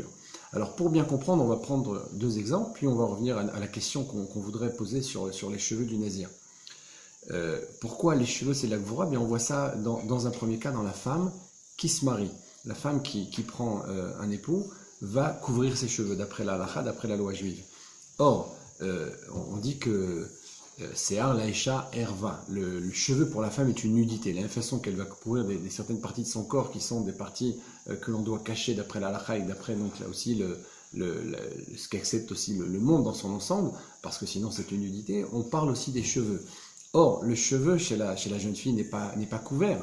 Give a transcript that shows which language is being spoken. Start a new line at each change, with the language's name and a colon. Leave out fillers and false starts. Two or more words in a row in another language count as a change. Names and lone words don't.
French: Alors pour bien comprendre, on va prendre deux exemples, puis on va revenir à la question qu'on voudrait poser sur les cheveux du nazir. Pourquoi les cheveux c'est la gvura? Bien, on voit ça dans un premier cas dans la femme qui se marie. La femme qui prend un époux va couvrir ses cheveux, d'après la halakha, d'après la loi juive. Or, on dit que
Hebrew: שער לאשה ערוה,
French: le cheveu pour la femme est une nudité. De la même façon qu'elle va couvrir certaines parties de son corps qui sont des parties que l'on doit cacher d'après la halakha et d'après donc là aussi ce qu'accepte aussi le monde dans son ensemble, parce que sinon c'est une nudité. On parle aussi des cheveux. Or, le cheveu chez la jeune fille n'est pas couvert.